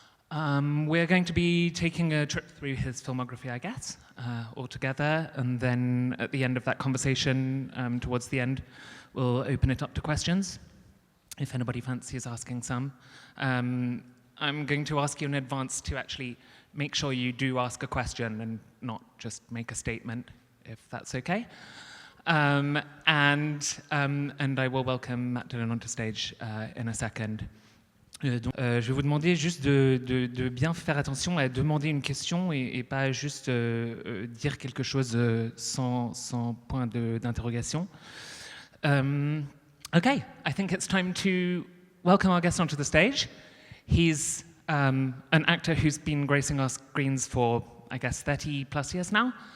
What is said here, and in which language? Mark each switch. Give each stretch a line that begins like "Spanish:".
English: We're going to be taking a trip through his filmography, I guess, all together, and then at the end of that conversation, towards the end, we'll open it up to questions, if anybody fancies asking some. I'm going to ask you in advance to actually make sure you do ask a question and not just make a statement, if that's okay. And I will welcome Matt Dillon onto stage in a second.
French: Je vais vous demander juste de bien faire attention à demander une question et pas juste dire quelque chose sans point d'interrogation.
English: Okay, I think it's time to welcome our guest onto the stage. He's an actor who's been gracing our screens for, I guess, 30 plus years now.